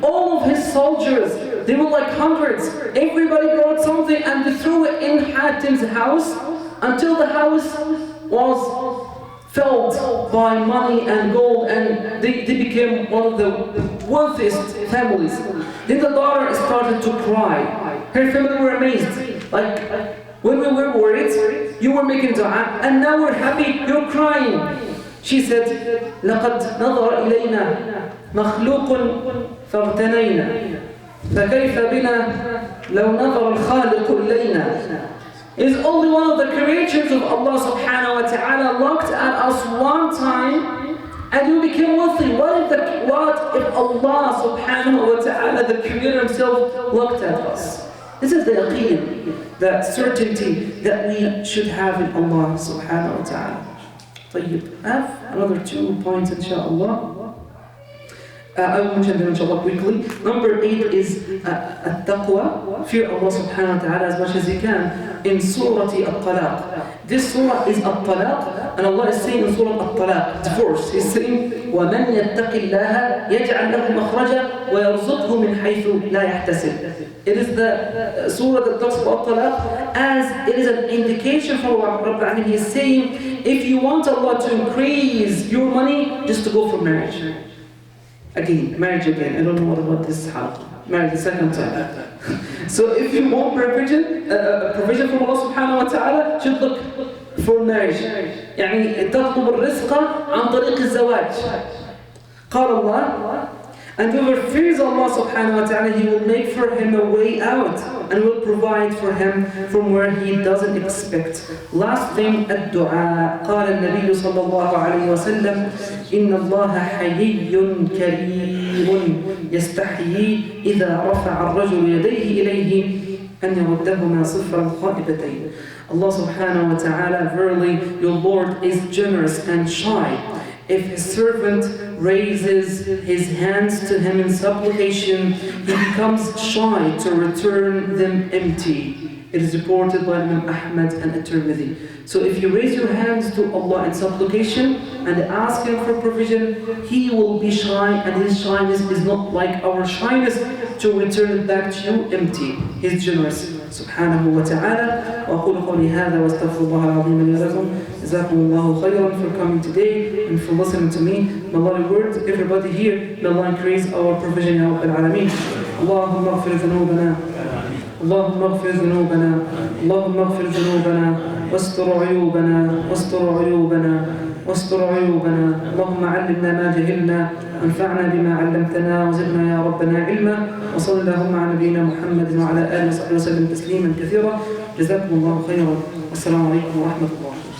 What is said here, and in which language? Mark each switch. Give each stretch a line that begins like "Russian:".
English: All of his soldiers, they were like hundreds. Everybody brought something and they threw it in Hatim's house until the house was filled by money and gold, and they became one of the wealthiest families. Then the daughter started to cry. Her family were amazed. Like, when we were worried, you were making dua, and now we're happy, you're crying. She said,
Arabic: لَقَدْ نَظَرَ إِلَيْنَا مَخْلُوقٌ فَاغْتَنَيْنَا فَكَيْفَ بِنَا لَوْ نَظَرَ الْخَالِقُ إِلَيْنَا.
English: Is only one of the creatures of Allah subhanahu wa ta'ala looked at us one time and we became wealthy. What if Allah subhanahu wa ta'ala, the creator himself, looked at us? This is the yaqeen, the certainty that we should have in Allah subhanahu wa ta'ala.
Arabic: طيب,
English: I have another 2 points inshallah. I will mention them inshallah quickly. Number 8 is Taqwah, fear Allah subhanahu wa ta'ala as much as you can, in Surah At-Talaq. This surah is At-Talaq, and Allah is saying in Surah At-Talaq, divorce. He's saying, وَمَنْ يَتَّقِ اللَّهَ يَجْعَلْ لَهُ مَخْرَجًا وَيَرْزُقْهُ مِنْ حَيْثُ لَا يَحْتَسِبُ. It is the surah that talks about Talaq, as it is an indication from Rabbul Alamin. He is saying, if you want Allah to increase your money, just to go for marriage. Again, marriage again. I don't know what about this how. Marriage the second time. So if you want provision from Allah subhanahu wa ta'ala, should look for marriage.
Arabic: يعني تطلب الرزق عن طريق الزواج. قال
English: Allah, and whoever fears Allah subhanahu wa ta'ala, He will make for him a way out and will provide for him from where he doesn't expect. Last thing, الدعاء.
Arabic: قال النبي صلى الله عليه وسلم إن الله حيي كريم يستحيي إذا رفع الرجل يديه إليه أن يردهما صفرا خائبتين.
English: Allah subhanahu wa ta'ala, verily your Lord is generous and shy. if his servant raises his hands to him in supplication, he becomes shy to return them empty. It is reported by Imam Ahmad and At-Tirmidhi. So if you raise your hands to Allah in supplication and ask Him for provision, He will be shy, and His shyness is not like our shyness to return back to you empty. He is generous. Subhanahu wa ta'ala.
Arabic: وأقول قولي هذا وأستغفر الله العظيم لي ولكم. جزاكم الله خيرا
English: for coming today and for listening to me. May Allah reward everybody here. May Allah increase our provision Ya Rabbil Alameen.
Arabic: اللهم اغفر ذنوبنا اللهم اغفر ذنوبنا اللهم اغفر ذنوبنا واستر عيوبنا واستر عيوبنا واستر عيوبنا اللهم علمنا ما جهلنا وانفعنا بما علمتنا وزدنا يا ربنا علما وصلى اللهم على نبينا محمد وعلى اله وصحبه وسلم تسليما كثيرا جزاكم الله خيرا والسلام عليكم ورحمه الله.